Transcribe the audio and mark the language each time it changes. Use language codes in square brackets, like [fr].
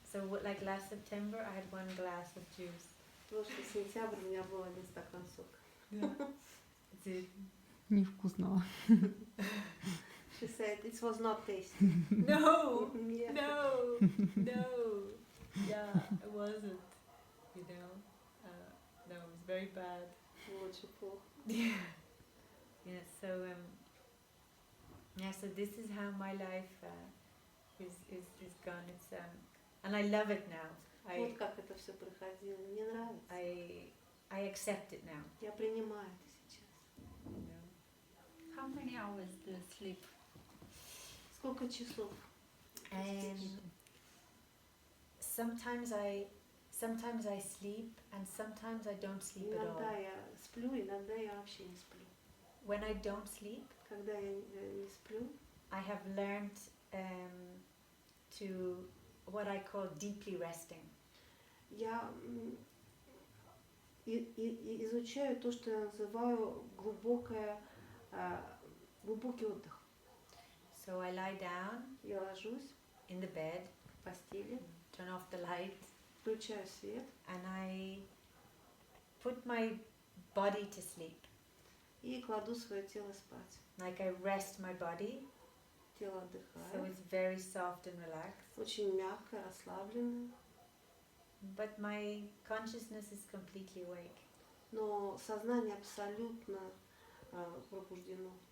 [en] so like last September, I had 1 glass of juice. [ru] Прошлый сентябрь у меня был 1 стакан сока. [en] It's it. [ru] Невкусного. [en] She said it was not tasty. No, [ru] Нет. [en] no, no. Yeah, it wasn't. You know, no, it was very bad. [ru] Очень плохо. [en] Yeah. Yeah. So yeah. So this is how my life is gone. It's and I love it now. [ru] Вот как это все проходило. Мне нравится. [en] I accept it now. [ru] Я принимаю это сейчас. [en] You know. How many hours do you sleep? [ru] Сколько часов? [en] Sometimes I sleep and sometimes I don't sleep at [ru] Иногда [en] all. [ru] я сплю, иногда я вообще не сплю. [en] When I don't sleep, [ru] Когда я не сплю, [en] I have learned to what I call deeply resting. [ru] я изучаю то, что я называю глубокий отдых. [en] So I lie down [ru] Я ложусь [en] in the bed, [ru] в постели, [en] turn off the light, [ru] включаю свет [en] and I put my body to sleep. [ru] и кладу свое тело спать. [en] Like I rest my body, [ru] Тело [en] so [ru] отдыхает, [en] it's very soft and relaxed. [ru] очень мягко, расслабленно, [en] But my consciousness is completely awake. [ru] но сознание абсолютно пробуждено.